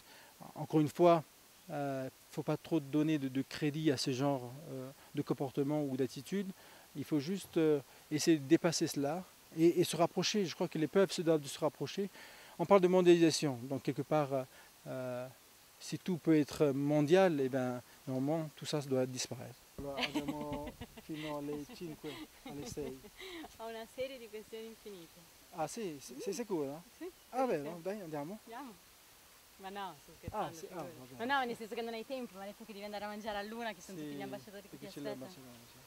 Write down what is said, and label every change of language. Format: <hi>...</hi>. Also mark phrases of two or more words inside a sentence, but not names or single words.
<fr>Encore une fois, il ne faut pas trop donner de crédit à ce genre de comportement ou d'attitude. Il faut juste essayer de dépasser cela et se rapprocher. Je crois que les peuples se doivent de se rapprocher. On parle de mondialisation, donc quelque part, si tout peut être mondial, eh ben, normalement tout ça doit disparaître.</fr> <it>Abbiamo fino alle 5, alle 6. Ho una serie di questioni infinite. Ah sì, sei sicura? Sì. Ah vero? Dai, andiamo. Andiamo. Ma no, sto scherzando. Sì, figurati. va bene. Ma no, nel senso che non hai tempo, mi ha detto che devi andare a mangiare a Luna, che sono tutti gli ambasciatori che ti</it>